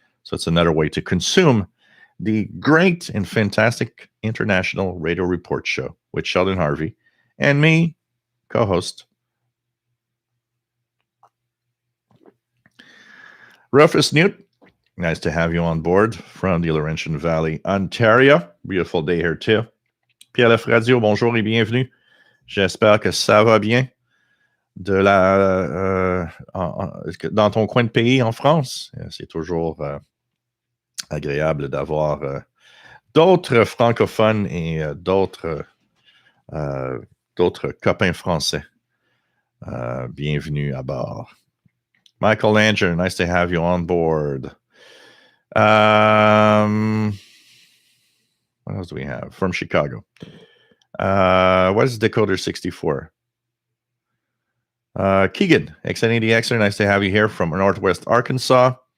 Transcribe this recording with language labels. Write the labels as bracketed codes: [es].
[en] So it's another way to consume the great and fantastic International Radio Report Show with Sheldon Harvey and me, co-host Rufus Newt. Nice to have you on board from the Laurentian Valley, Ontario. Beautiful day here too. [fr] PLF Radio, bonjour et bienvenue. J'espère que ça va bien dans ton coin de pays en France. C'est toujours agréable d'avoir d'autres francophones et d'autres copains français. Bienvenue à bord. [en] Michael Langer, nice to have you on board. What else do we have? From Chicago. What is Decoder 64? Keegan, X80Xer, nice to have you here from Northwest Arkansas.